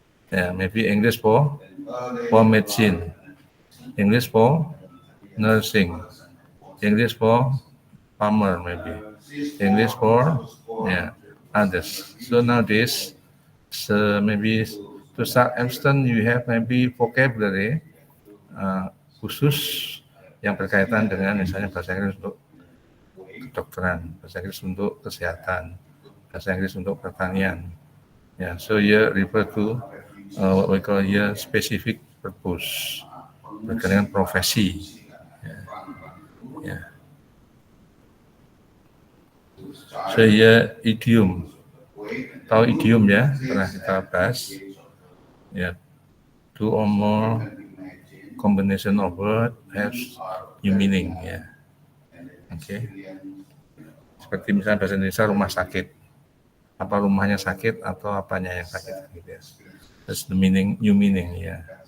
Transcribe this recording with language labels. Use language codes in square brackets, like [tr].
[en] Yeah, maybe English for medicine, English for nursing, English for farmer maybe, English for others. So nowadays, maybe to some extent you have maybe vocabulary [id] khusus yang berkaitan dengan misalnya bahasa Inggris untuk kedokteran, bahasa Inggris untuk kesehatan, bahasa Inggris untuk pertanian. [en] Yeah, so you refer to what we call here specific purpose, [id] berkaitan dengan profesi. [en] So here [id] idiom, tahu idiom ya, pernah kita bahas. [en] Ya, two or more combination of word has new meaning ya. [id] Oke. Seperti misalnya bahasa Indonesia rumah sakit, apa rumahnya sakit atau apanya yang sakit gitu ya. [en] That's the meaning, new meaning ya.